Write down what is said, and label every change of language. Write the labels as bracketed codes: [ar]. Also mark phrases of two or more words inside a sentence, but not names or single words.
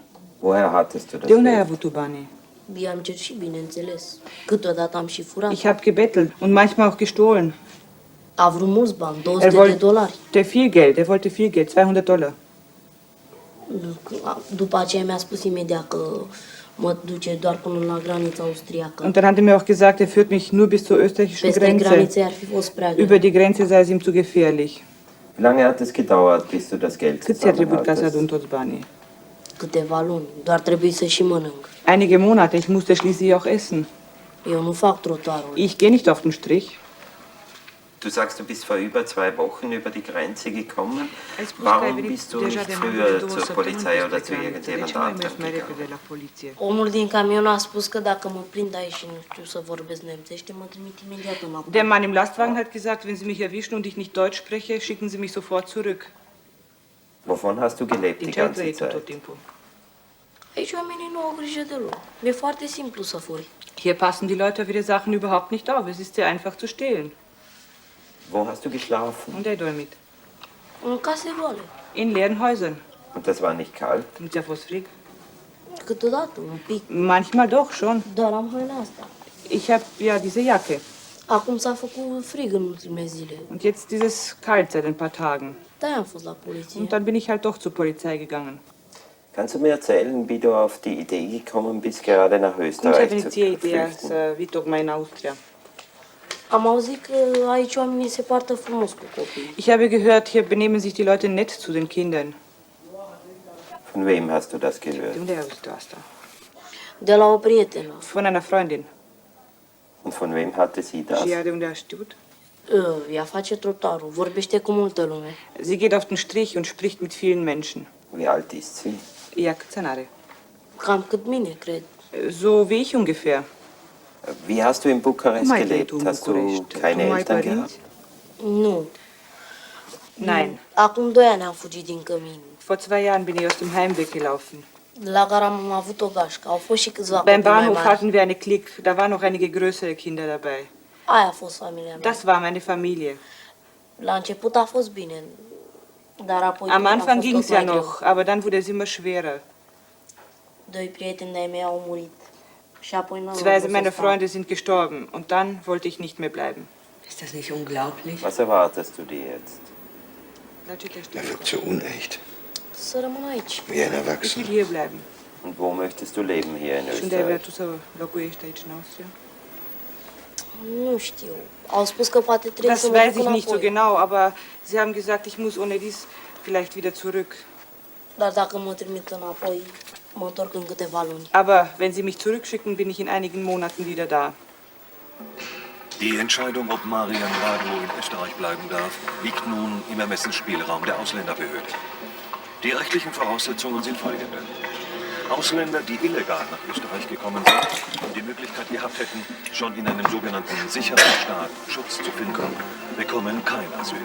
[de] Woher hattest du das [ro] De unde ai [de] Geld? [ro] avut tu banii? I-am cerșit, bineînțeles. Câteodată am și furat. [de] Ich habe gebettelt und manchmal auch gestohlen. [ro] A vrut mulți bani, [de] Er [ro] 200 de [de] wollte [ro] dolari. [de] viel Geld, er wollte viel Geld, $200. [ro] După aceea mi-a spus imediat că mă duce doar până la granița austriacă. [de] Und dann hat er mir auch gesagt, er führt mich nur bis zur österreichischen [ro] Peste [de] Grenze. [ro] granițe ar fi fost prea greu. [de] Über die Grenze sei es ihm zu gefährlich. Wie lange hat es gedauert, bis du das Geld [ro] Cât ți-a trebuit ca să [de] zusammen [ro] adun toți banii? Câteva luni, doar trebuie să și mănânc. [de] Einige Monate, ich musste schließlich auch essen. [ro] Eu nu fac trotuarul. [de] Ich gehe nicht auf den Strich. Du sagst, du bist vor über 2 Wochen über die Grenze gekommen. Warum bist du nicht früher zur Polizei oder zu irgendjemand anderem gegangen? [ro] Omul din camion a spus că dacă mă prind aici și nu știu să vorbesc nemțește, mă trimit imediat înapoi. [de] Der Mann im Lastwagen hat gesagt, wenn Sie mich erwischen und ich nicht Deutsch spreche, schicken Sie mich sofort zurück. Wovon hast du gelebt die ganze Zeit? [ro] Aici oamenii nu au grijă deloc. E foarte simplu să furi. [de] Hier passen die Leute auf ihre Sachen überhaupt nicht auf. Es ist sehr einfach zu stehlen. Wo hast du geschlafen? Und der mit? [ro] În case goale. [de] In leeren Häusern. Und das war nicht kalt? [ro] Nu ți-a fost frig? Câteodată, un pic. [de] Manchmal doch schon. [ro] Dar am haina asta. [de] Ich habe ja diese Jacke. [ro] Acum s-a făcut frig în ultimele zile. [de] Und jetzt dieses Kalt seit ein paar Tagen. [ro] Da am fost la poliție. [de] Und dann bin ich halt doch zur Polizei gegangen. Kannst du mir erzählen, wie du auf die Idee gekommen bist, gerade nach [ro] Cum ți-a [de] Österreich [ro] venit [de] zu [ro] ție ideea [de] flüchten? [ro] să vii tocmai în Austria? Am auzit că aici oamenii se poartă frumos cu copii. [de] Ich habe gehört, hier benehmen sich die Leute nett zu den Kindern. Von wem hast du das gehört? [ro] De unde ai auzit asta? De la o prietenă. [de] Von einer Freundin. Und von wem hatte sie das? [ro] Și ea de unde a știut? Ea face trotarul, vorbește cu multă lume. [de] Sie geht auf den Strich und spricht mit vielen Menschen. Wie alt ist sie? [ro] Ea câți ani are? Cam cât mine, cred. [de] So wie ich ungefähr. Wie hast du in Bukarest [ro] Cum ai [de] gelebt? [ro] trăit tu în [de] Hast du [ro] București? [de] keine [ro] Tu ai [de] Eltern [ro] părinți? [de] gehabt? [ro] Nu. [de] Nein. [ro] Acum 2 ani am fugit din cămin. [de] Vor 2 Jahren bin ich aus dem Heimweg gelaufen. [ro] La gara am avut o gașcă. Au fost și câțiva [de] Beim [ro] copii mai [de] Bahnhof [ro] mari. [de] hatten wir eine Clique, da waren noch einige größere Kinder dabei. [ro] Aia a fost familia mea. [de] Das war meine Familie. [ro] La început a fost bine, dar apoi [de] Am [ro] a [de] Anfang [ro] fost [de] ging [ro] tot [de] es ja [ro] mai greu. [de] noch, aber dann wurde es immer schwerer. [ro] 2 prieteni de-ai mei au murit. Și apoi nu am [de] 2 [ro] vrut să [de] meiner [ro] stau. [de] Freunde sind gestorben und dann wollte ich nicht mehr bleiben. Ist das nicht unglaublich? Was erwartest du dir jetzt? Er wirkt so unecht. [ro] Să rămân aici. [de] Wie ein Ich Erwachsener. will hier bleiben. Und wo möchtest du leben hier in [ro] Și unde ai vrea [de] Österreich? [ro] tu să locuiești aici în Austria? Nu știu. Au spus că poate trebuie [de] Das [ro] să mă [de] weiß [ro] duc [de] ich nicht so [ro] înapoi. [de] genau, aber sie haben gesagt, ich muss ohne dies vielleicht wieder zurück. [ro] Dar dacă mă trimit înapoi, mă întorc în câteva luni. [de] Aber wenn sie mich zurückschicken, bin ich in einigen Monaten wieder da. Die Entscheidung, ob Marian Radu in Österreich bleiben darf, liegt nun im Ermessensspielraum der Ausländerbehörde. Die rechtlichen Voraussetzungen sind folgende. Ausländer, die illegal nach Österreich gekommen sind und die Möglichkeit gehabt hätten, schon in einem sogenannten sicheren Staat Schutz zu finden, bekommen kein Asyl.